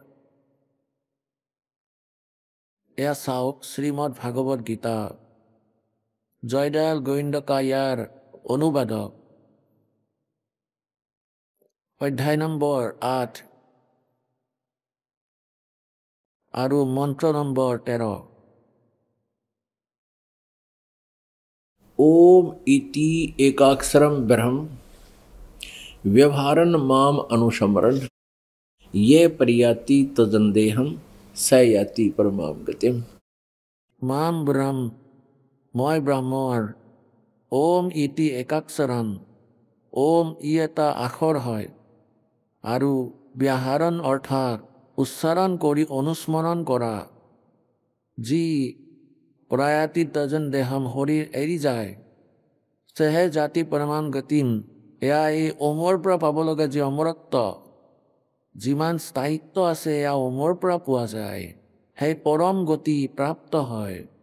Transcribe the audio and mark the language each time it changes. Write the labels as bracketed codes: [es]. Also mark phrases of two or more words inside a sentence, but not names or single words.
[as] এয়া চাওক শ্ৰীমদ ভাগৱত গীতা, জয়দয়াল গোবিন্দকা ইয়াৰ অনুবাদক, অধ্যায় নম্বৰ 8 আৰু মন্ত্ৰ নম্বৰ 13। [sa] ओम इति एकाक्षरम ब्रह्म व्यवहारन माम अनुसमरन ये परियाति तजंदेहम स याति परमाम गतिम। माम ब्रह्म, [as] মই ব্ৰহ্মৰ, [sa] ओम इति एकाक्षरम, [as] ওম ই এটা আখৰ হয়, আৰু ব্যাহৰণ অৰ্থাৎ উচ্চাৰণ কৰি অনুস্মৰণ কৰা, যি প্ৰয়াতি [sa] तजन देहम [as] শৰীৰ এৰি যায়, সেহে [sa] जाति परमाम गतिम, [as] এয়া এই ওমৰ পৰা পাব লগা যি অমৰত্ব, যিমান স্থায়িত্ব আছে এয়া ওমৰ পৰা পোৱা যায়, সেই পৰম গতি প্ৰাপ্ত হয়।